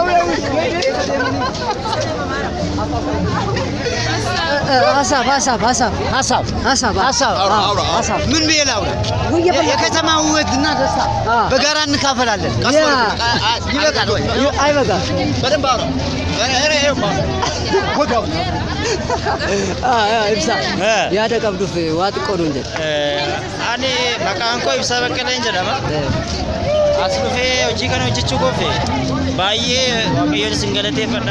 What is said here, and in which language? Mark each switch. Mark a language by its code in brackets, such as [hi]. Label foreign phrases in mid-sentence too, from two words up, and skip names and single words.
[am] ምን ቢላው የከተማ ውበትና ደስታ በጋራ እንካፈላለን። ይበቃል ወይ አይበቃም? በደንብ አውራ [om] ibsa yaada qabduuf waa xiqqoo nuun jedhe ani maqaan koo Ibsaa Baqqaleen jedhama. As dhufee hojii kana hojjechuu koofe baay'ee waaqayyoon isin galateeffadha.